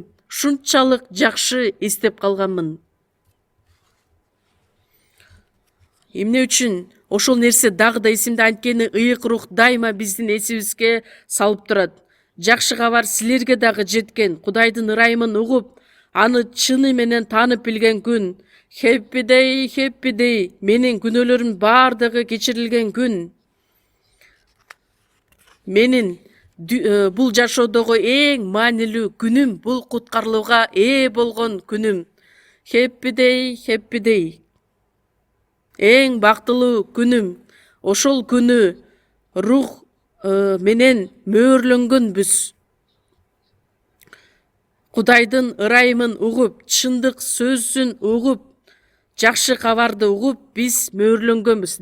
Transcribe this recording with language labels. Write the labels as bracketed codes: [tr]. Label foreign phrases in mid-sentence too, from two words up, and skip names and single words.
[ky] Ушунчалык жакшы эстеп калганмын. Эмне үчүн ошол нерсе дагы да эсимде, анткени ыйык рух дайыма биздин эсибизге салып турат. Жакшы кабар силерге дагы жеткен. Кудайдын ырайымын угуп, аны чыны менен таанып билген күн. [en] Happy day, happy day. [ky] Менин күнөөлөрүм бардыгы кечирилген күн. Менин бул жашоодогу эң маанилүү күнүм, бул куткарылууга ээ болгон күнүм. [en] Happy day, happy day. [ky] Эң бактылуу күнүм. Ошол күнү рух менен мөөрлөнгөнбүз. Кудайдын ырайымын угуп, чындык сөзүн угуп, жакшы кабарды угуп, биз мөөрлөнгөнбүз.